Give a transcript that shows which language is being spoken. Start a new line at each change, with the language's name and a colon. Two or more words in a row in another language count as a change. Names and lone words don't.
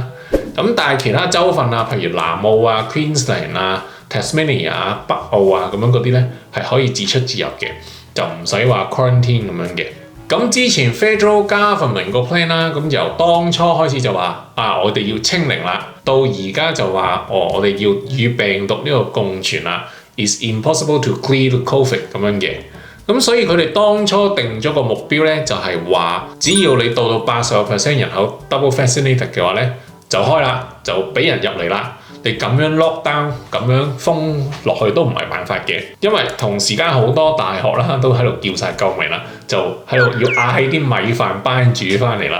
Cantonese: 咁但係其他州份啊，譬如南澳啊、Queensland 啊、Tasmania 啊、北澳啊咁樣嗰啲咧，係可以自出自入嘅，就唔使話 quarantine 咁樣嘅。咁之前
English: Federal Government
Cantonese: 個 plan 啦，咁由當初開始就話我哋要清零啦，到而家就話我哋要與病毒呢個共存啦 ，
English: is impossible to clear the COVID
Cantonese: 咁樣嘅。咁所以佢哋當初定咗個目標咧，就係話只要你到 80% 人口
English: double vaccinated
Cantonese: 嘅話咧，就開啦，就俾人入嚟啦。你咁樣
English: lock down
Cantonese: 咁樣封落去都唔係辦法嘅，因為同時間好多大學啦都喺度叫晒救命啦，就喺度要嗌起啲米飯班煮翻嚟啦。